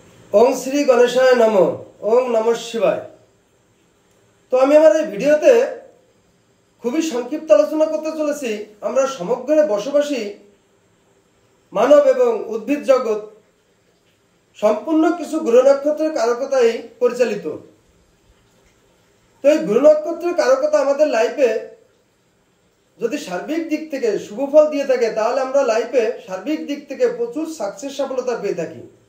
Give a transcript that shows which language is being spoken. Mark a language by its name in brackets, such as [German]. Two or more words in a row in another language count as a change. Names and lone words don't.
[Sanskrit] ओम श्री गणेशाय नमो। ओम नमः शिवाय। [Bangla] তো আমি আমার এই ভিডিওতে খুবই সংক্ষিপ্ত আলোচনা করতে চলেছি আমরা সমগ্র বসবাসী মানব এবং উদ্ভিদ জগৎ সম্পূর্ণ কিছু গ্রহ নক্ষত্রের কারকতায় পরিচালিত। তো এই গ্রহ নক্ষত্রের কারকতা আমাদের লাইফে যদি সার্বিক দিক থেকে শুভ ফল দিয়ে থাকে তাহলে আমরা লাইফে সার্বিক দিক থেকে প্রচুর সাকসেস সফলতা পেয়ে থাকি।